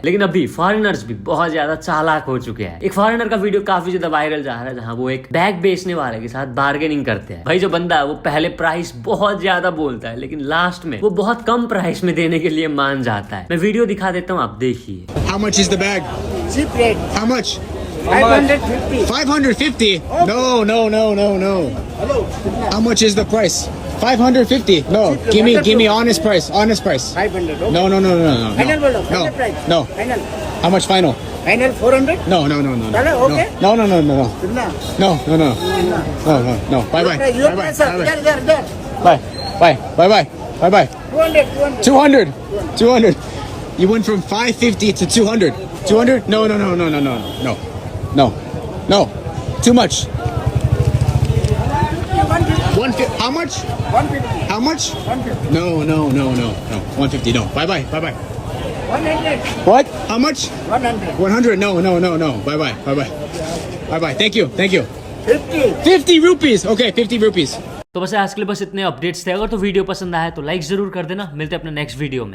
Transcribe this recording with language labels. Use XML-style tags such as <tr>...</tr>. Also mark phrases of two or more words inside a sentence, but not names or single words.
<hi>लेकिन अभी फॉरेनर्स भी बहुत ज्यादा चालाक हो चुके हैं। एक फॉरेनर का वीडियो काफी ज्यादा वायरल जा रहा है जहाँ वो एक बैग बेचने वाले के साथ बार्गेनिंग करते हैं। भाई जो बंदा है वो पहले प्राइस बहुत ज्यादा बोलता है, लेकिन लास्ट में वो बहुत कम प्राइस में देने के लिए मान जाता है। मैं वीडियो दिखा देता हूँ, आप देखिए।</hi> <en>How much is the bag? Cheap rate. How much? 550. 550? No, no, no, no, no. Hello. How much is the price? 550? No, give me honest price. Honest price. 500. Okay. No, no, no, no, no.</en> <hi>Final बोलो.</hi> <en>No, Final price. no. Final. How much final? Final 400. No, no, no, no. Hello, okay. No, no, no, no, no.</en> <hi>Kitna?</hi> <en>No, no, no. No, no, no. Bye, bye. Your Bye, bye. price, sir. Bye, There. bye. Bye, bye, bye, bye, bye. 200. 200. 200. You went from 550 to 200. 200? No, no, no, no, no, no, no, no, no. Too much. 150. How much? 150. How much? 150. No, no, no, no, no. 150. No. Bye, bye, bye, bye. 100. What? How much? 100. 100. No, no, no, no. Bye, bye, bye, bye. Bye, bye. Thank you. Thank you. 50. 50 rupees. Okay, 50 rupees.</en> <hi>तो बस आज के लिए बस इतने अपडेट्स थे। अगर तो वीडियो पसंद आया तो लाइक जरूर कर देना। मिलते हैं अपने नेक्स्ट वीडियो में।</hi>